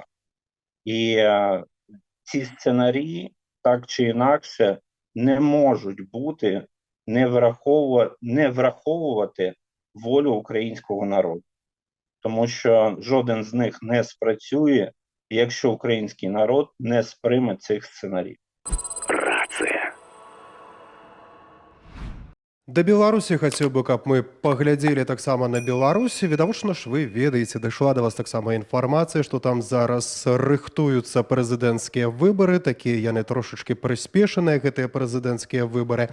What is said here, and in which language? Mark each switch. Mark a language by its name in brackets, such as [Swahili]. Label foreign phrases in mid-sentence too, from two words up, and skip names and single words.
[Ukrainian] І ці сценарії, так чи інакше, не можуть бути, не враховувати волю українського народу. Тому що жоден з них не спрацює, якщо український народ не сприйме цих сценаріїв. [Belarusian] Да Беларусі хацеў бы, каб мы паглядзелі таксама на Беларусі. Відавочна ж, вы ведаеце, дайшла да вас таксама інфармацыя, што там зараз рыхтуюцца прэзідэнцкія выбары, такія яны трошачкі прыспешаныя, гэтыя прэзідэнцкія выбары.